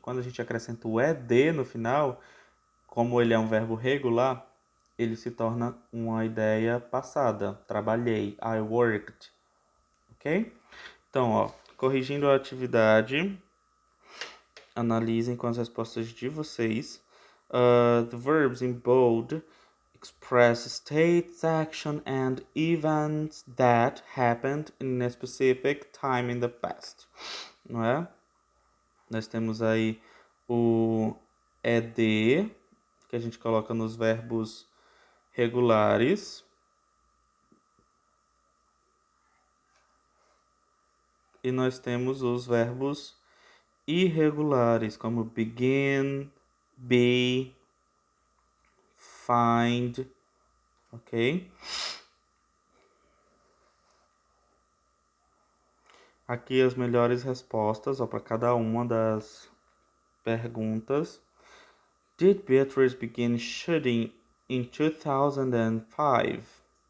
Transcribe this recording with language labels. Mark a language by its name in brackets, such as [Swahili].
[Portuguese] Quando a gente acrescenta o ed no final, como ele é um verbo regular, ele se torna uma ideia passada. Trabalhei. [English] I worked. [Portuguese] Ok? Então, ó, corrigindo a atividade, analisem com as respostas de vocês. [English] The verbs in bold express states, action, and events that happened in a specific time in the past. [Portuguese] Não é? Nós temos aí o ed, que a gente coloca nos verbos regulares. E nós temos os verbos irregulares, como begin, be, find, ok? Aqui as melhores respostas para cada uma das perguntas. [English] Did Beatrice begin shooting in 2005?